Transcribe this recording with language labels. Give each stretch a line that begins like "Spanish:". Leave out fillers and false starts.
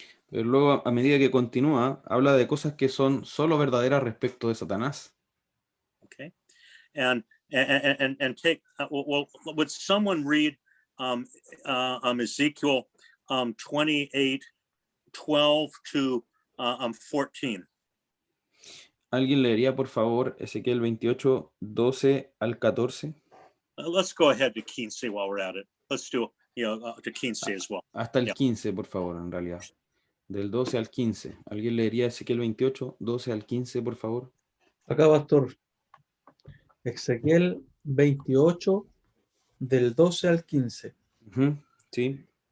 Spanish: Pero luego, a medida que continúa, habla de cosas que son solo verdaderas respecto de Satanás. Okay.
English: And take would someone read Ezekiel 28:12 to 14?
Spanish: ¿Alguien leería, por favor, Ezequiel 28, 12 al 14?
English: Let's go ahead to 15 while we're at it. Let's do, to 15 as well.
Spanish: Hasta el 15, por favor, en realidad. Del 12 al 15. ¿Alguien leería Ezequiel 28, 12 al 15, por favor? Acá, pastor. Ezequiel 28, del 12 al 15. Sí.